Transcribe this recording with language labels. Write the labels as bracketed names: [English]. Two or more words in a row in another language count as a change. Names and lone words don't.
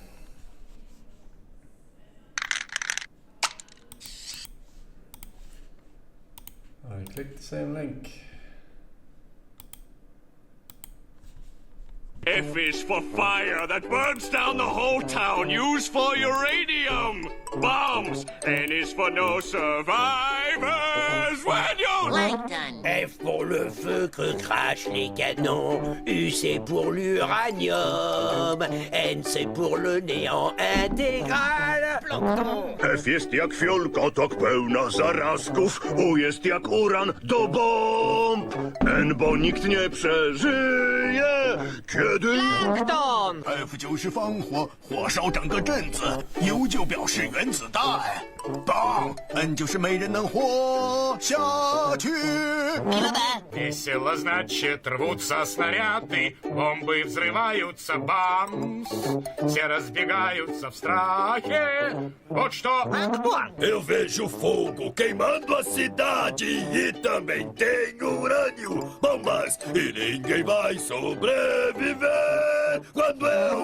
[English] I clicked the same link. F is for fire that burns down the whole town, used for uranium bombs. N is for no survivors when you... Well done. [French] F pour le feu que crachent les canons. U c'est pour l'uranium. N c'est pour le néant intégral. [Polish] F jest jak fiolkotok pełna zarazków, U jest jak uran do bomb. N, bo nikt nie przeżyje, kiedy... Plankton! [Chinese] F 就是放火，火烧整个镇子。U 就表示原子弹。棒 N 就是没人能活下去。 [Russian] Весело, значит, рвутся снаряды, бомбы взрываются, бамс. Все разбегаются в страхе. Вот что... [Portuguese] Eu vejo fogo queimando a cidade e também tem urânio, bombas e ninguém vai sobreviver quando eu...